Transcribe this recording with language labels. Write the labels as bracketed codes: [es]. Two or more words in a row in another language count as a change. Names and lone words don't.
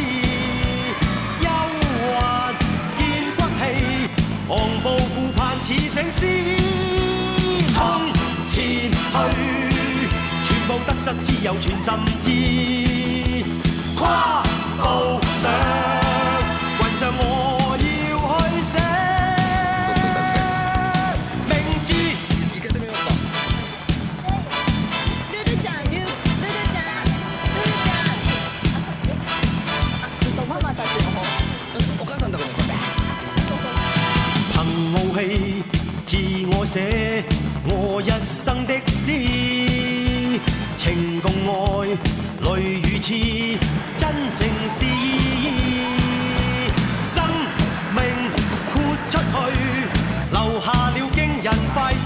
[yue] 憂患見骨氣，昂步顧盼似醒獅，衝前去。全部得失只有全心知，跨步上雲上我要去寫明知。 [ja] ルルちゃん、ルルちゃん、ルルちゃん。ママたちの方。お母さんだから [yue] 憑傲氣自我寫我一生的詩，情共愛淚與痴，真誠是意。生命豁出去，留下了驚人快事。